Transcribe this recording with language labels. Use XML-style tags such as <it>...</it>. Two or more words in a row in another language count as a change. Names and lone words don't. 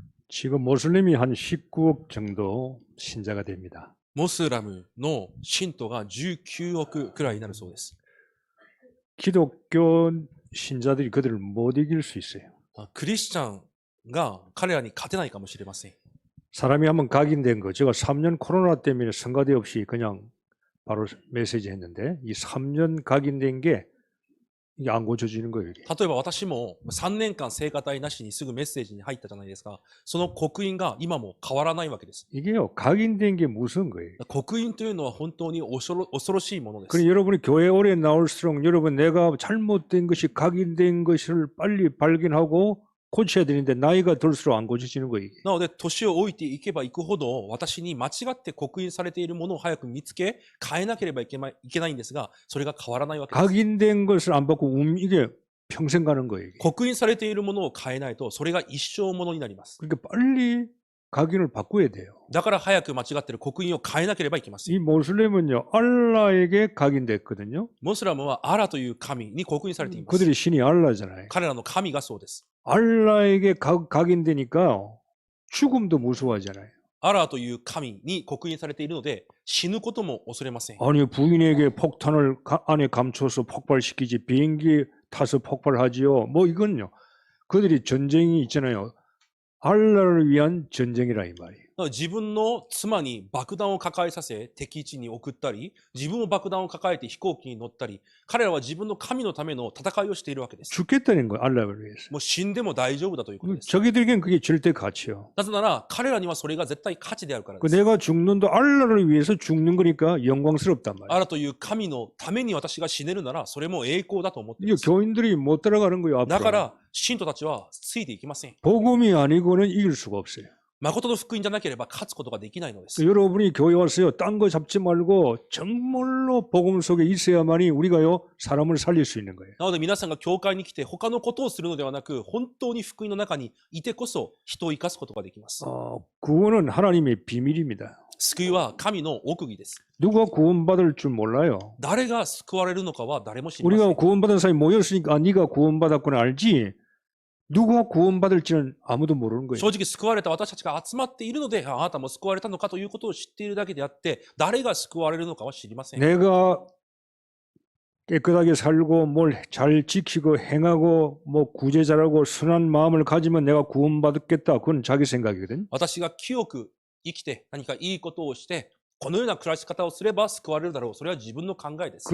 <ko>지금 모슬림이 한 19억 정도 신자가 됩니다.</ko> <ja>モスラムの信徒が19億くらいになるそうです。</ja> <ko>기독교 신자들이 그들을 못 이길 수 있어요.</ko> <ja>クリスチャンが彼らに勝てないかもしれません。</ja> <ko>사람이 한번 각인된 거, 제가 3년 코로나 때문에 성가대 없이 그냥 바로 메시지 했는데 이 3년 각인된 게 이게 안 고쳐지는 거예요. 이게.</ko> <ja>例えば私も3年間聖歌隊なしにすぐメッセージに入ったじゃないですか。その刻印が今も変わらないわけです。</ja> <ko>이게요, 각인된 게 무슨 거예요?</ko> <ja>刻印というのは本当に恐ろしいものです。</ja> <ko>그러니 여러분이 교회 오래 나올수록 여러분 내가 잘못된 것이 각인된 것을 빨리 발견하고 고쳐야 되는데 나이가 들수록 안 고쳐지는 거예요. 이게.</ko> <ja>なので、年を置いていけばいくほど、私に間違って刻印されているものを早く見つけ、変えなければいけないんですが、それが変わらないわけです。</ja> <ko>각인된 것을 안 받고 이게 평생 가는 거예요. 이게.</ko> <ja>刻印されているものを変えないと、それが一生ものになります。</ja> <ko>그러니까 빨리 각인을 바꿔야 돼요.</ko> <ja>だから早く間違っている刻印を変えなければいけません。</ja> <ko>이 모슬렘은요, 알라에게 각인됐거든요.</ko> <ja>モスラムはアラという神に刻印されています。</ja> <ko>그들이 신이 알라잖아요.</ko> <ja>彼らの神がそうです。</ja> <ko>알라에게 각인되니까 죽음도 무서워하잖아요.</ko> <ja>アラという神に刻印されているので、死ぬことも恐れません。</ja> <ko>아니 부인에게 폭탄을 안에 감춰서 폭발시키지 비행기 타서 폭발하지요. 뭐 이건요. 그들이 전쟁이 있잖아요. 알라를 위한 전쟁이라 이 말이에요.</ko> <ja>自分の妻に爆弾を抱えさせ敵地に送ったり、自分も爆弾を抱えて飛行機に乗ったり、彼らは自分の神のための戦いをしているわけです。</ja> <ko>죽겠다는 거예요. 알라를 위해서.</ko> <ja>もう死んでも大丈夫だということです。</ja> <ko>저기들에겐 그게 절대 가치요.</ko> <ja>なぜなら彼らにはそれが絶対価値であるからで 그 す。</ja> <ko>내가 죽는도 알라를 위해서 죽는 거니까 영광스럽단 말이에요.</ko> <ja>アラという神のために私が死ねるならそれも栄光だと思ってい</ja> <ko>이거</ko> <ja>ます。</ja> <ko>교인들이 못 따라가는 거예요.</ko> <ja>だか</ja> <ko>앞으로.</ko> <ja>ら信徒たちはついていきません。</ja> <ko>복음이 아니고는 이길 수가 없어요.</ko> <ja>誠の福音じゃなければ勝つことができないのです。</ja> <ko>여러분이 교회 왔어요. 딴 거 잡지 말고 정말로 복음 속에 있어야만이 우리가요 사람을 살릴 수 있는 거예요.</ko> <ja>なので皆さんが教会に来て他のことをするのではなく、本当に福音の中にいてこそ人を生かすことができます。</ja> <ko>구원은 하나님의 비밀입니다.</ko> <ja>救いは神の奥義です。</ja> <ko>누가 구원받을 줄 몰라요.</ko> <ja>誰が救われるのかは誰も知りませ</ja> <ko>우리가</ko> <ja>ん。</ja> <ko>구원받은 사람이 모였으니까 네가 구원받았구나 알지. 누가 구원받을지는 아무도 모르는 거예요.</ko> <ja>正直救われた私たちが集まっているので、あなたも救われたのかということを知っているだけであって、誰が救われるのかは知りません。</ja> <ko>내가 깨끗하게 살고 뭘 잘 지키고 행하고 뭐 구제 잘하고 선한 마음을 가지면 내가 구원받겠다. 그건 자기 생각이거든.</ko> <ja>私が清く生きて何かいいことをして、このような暮らし方をすれば救われるだろう。それは自分の考えです。</ja>